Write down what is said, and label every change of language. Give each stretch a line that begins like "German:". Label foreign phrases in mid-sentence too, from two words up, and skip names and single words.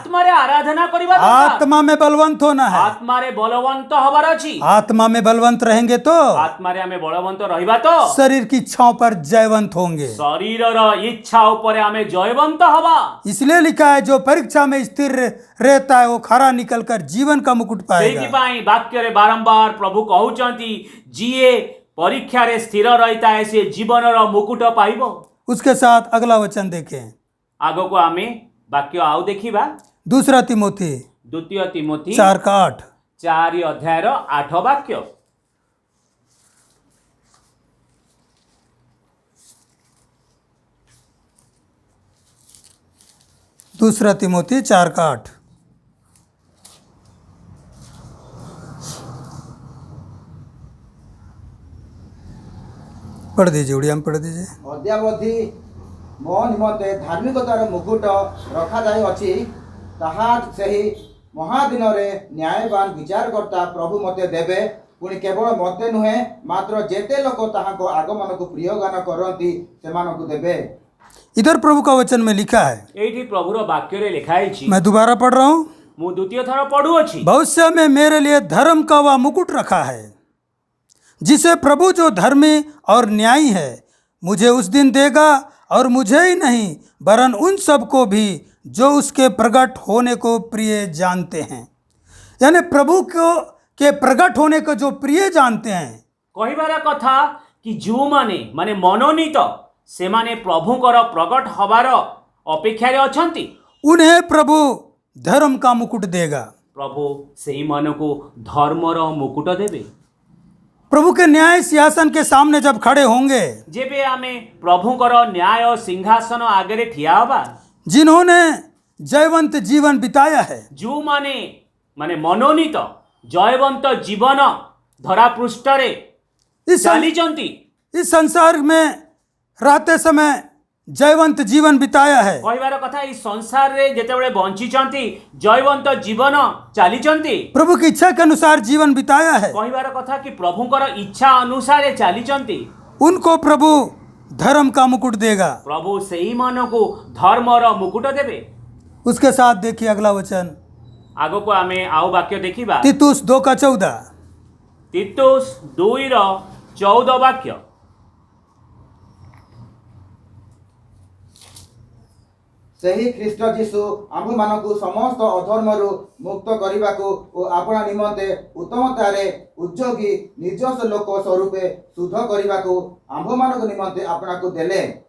Odia: ଆତ୍ମାରେ ଆରାଧନା କରିବା ଦରକାର।
Hindi: आत्मा में बलवंत होना है।
Odia: ଆତ୍ମାରେ ବଳବନ୍ତ ହବାର ଅଛି।
Hindi: आत्मा में बलवंत रहेंगे तो
Odia: ଆତ୍ମାରେ ଆମେ ବଳବନ୍ତ ରହିବା ତ
Hindi: शरीर की इच्छाओं पर जयवंत होंगे।
Odia: ଶରୀରର ଇଚ୍ଛା ଉପରେ ଆମେ ଜୟବନ୍ତ ହବା।
Hindi: इसलिए लिखा है जो परीक्षा में स्थिर रहता है वो खरा निकलकर जीवन का मुकुट पाएगा।
Odia: ସେଇଥିପାଇଁ ବାକ୍ୟରେ ବାରମ୍ବାର ପ୍ରଭୁ କହୁଛନ୍ତି ଯିଏ ପରୀକ୍ଷାରେ ସ୍ଥିର ରହିଥାଏ ସେ ଜୀବନର ମୁକୁଟ ପାଇବ।
Hindi: उसके साथ अगला वचन देखें,
Odia: ଆଗକୁ ଆମେ ବାକ୍ୟ ଆଉ ଦେଖିବା।
Hindi: दूसरा तिमोथी
Odia: ଦ୍ୱିତୀୟ ତିମୋଥୀ
Hindi: 4:8।
Odia: 4 ଅଧ୍ୟାୟର 8 ବାକ୍ୟ।
Hindi: दूसरा तिमोथी 4:8। पढ़ दीजिए, उड़िया में पढ़ दीजिए।
Odia: ଅଦ୍ୟାବଧି ମୋ ନିମନ୍ତେ ଧାର୍ମିକତାର ମୁକୁଟ ରଖାଯାଇଅଛି, ତାହା ସେହି ମହାଦିନରେ ନ୍ୟାୟବାନ ବିଚାରକର୍ତ୍ତା ପ୍ରଭୁ ମୋତେ ଦେବେ। ପୁଣି କେବଳ ମୋତେ ନୁହେଁ ମାତ୍ର ଯେତେ ଲୋକ ତାହାଙ୍କ ଆଗମନକୁ ପ୍ରିୟଗାନ କରନ୍ତି ସେମାନଙ୍କୁ ଦେବେ।
Hindi: इधर प्रभु का वचन में लिखा है,
Odia: ଏଇଠି ପ୍ରଭୁର ବାକ୍ୟରେ ଲେଖା ହେଇଛି।
Hindi: मैं दोबारा पढ़ रहा हूँ,
Odia: ମୁଁ ଦ୍ୱିତୀୟ ଥର ପଢୁଅଛି।
Hindi: भविष्य में मेरे लिए धर्म का वह मुकुट रखा है जिसे प्रभु जो धर्मी और न्यायी है मुझे उस दिन देगा, और मुझे ही नहीं वरन उन सबको भी जो उसके प्रकट होने को प्रिय जानते हैं। यानी प्रभु को के प्रकट होने को जो प्रिय जानते हैं,
Odia: କହିବାର କଥା କି ଯେଉଁମାନେ ମାନେ ମନୋନୀତ ସେମାନେ ପ୍ରଭୁଙ୍କର ପ୍ରକଟ ହବାର ଅପେକ୍ଷାରେ ଅଛନ୍ତି,
Hindi: उन्हें प्रभु धर्म का मुकुट देगा।
Odia: ପ୍ରଭୁ ସେଇମାନଙ୍କୁ ଧର୍ମର ମୁକୁଟ ଦେବେ।
Hindi: प्रभु के न्याय सिंहासन के सामने जब खड़े होंगे,
Odia: ଯେବେ ଆମେ ପ୍ରଭୁଙ୍କର ନ୍ୟାୟ ସିଂହାସନ ଆଗରେ ଠିଆ ହେବା,
Hindi: जिन्होंने जयवंत जीवन बिताया है,
Odia: ଯେଉଁମାନେ ମାନେ ମନୋନୀତ ଜୟବନ୍ତ ଜୀବନ ଧରା ପୃଷ୍ଠରେ ଚାଲିଛନ୍ତି,
Hindi: इस संसार में रहते समय जयवंत जीवन बिताया है,
Odia: କହିବାର କଥା ଏଇ ସଂସାରରେ ଯେତେବେଳେ ବଞ୍ଚିଛନ୍ତି ଜୟବନ୍ତ ଜୀବନ ଚାଲିଛନ୍ତି,
Hindi: प्रभु की इच्छा के अनुसार जीवन बिताया है,
Odia: କହିବାର କଥା କି ପ୍ରଭୁଙ୍କର ଇଚ୍ଛା ଅନୁସାରେ ଚାଲିଛନ୍ତି,
Hindi: उनको प्रभु धर्म का मुकुट देगा।
Odia: ପ୍ରଭୁ ସେଇମାନଙ୍କୁ ଧର୍ମର ମୁକୁଟ ଦେବେ।
Hindi: उसके साथ देखिए अगला वचन,
Odia: ଆଗକୁ ଆମେ ଆଉ ବାକ୍ୟ ଦେଖିବା।
Hindi: तीतुस 2:14।
Odia: ତିତୁସ 2:14 ବାକ୍ୟ। ସେହି ଖ୍ରୀଷ୍ଟ ଯୀଶୁ ଆମ୍ଭମାନଙ୍କୁ ସମସ୍ତ ଅଧର୍ମରୁ ମୁକ୍ତ କରିବାକୁ ଓ ଆପଣା ନିମନ୍ତେ ଉତ୍ତମତାରେ ଉଦ୍ଯୋଗୀ ନିଜସ୍ୱ ଲୋକ ସ୍ୱରୂପେ ଶୁଦ୍ଧ କରିବାକୁ ଆମ୍ଭମାନଙ୍କ ନିମନ୍ତେ ଆପଣାକୁ ଦେଲେ।